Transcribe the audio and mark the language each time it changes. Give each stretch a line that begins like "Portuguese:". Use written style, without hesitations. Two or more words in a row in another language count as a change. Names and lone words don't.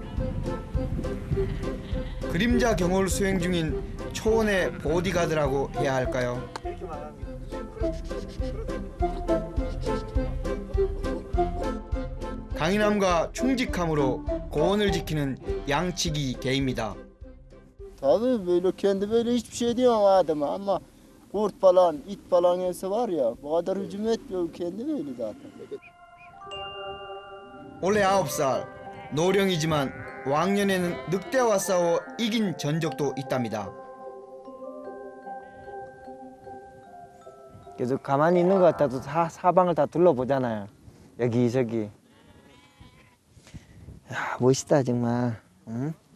Korean: 그림자 경호를 수행 중인 초원의 보디가드라고 해야 할까요? 강인함과 충직함으로 고원을 지키는 양치기 개입니다.
Turkish: Tabii böyle kendi böyle hiçbir şey diyemem adama ama kurt falan, it falan gelse var ya bu kadar hücum etmiyor kendi böyle zaten.
Korean: 올해 9살, 노령이지만 왕년에는 늑대와 싸워 이긴 전적도 있답니다. 계속 가만히 있는 것 같아도 사방을 다 둘러보잖아요. 여기저기. 야, 멋있다 정말. 응?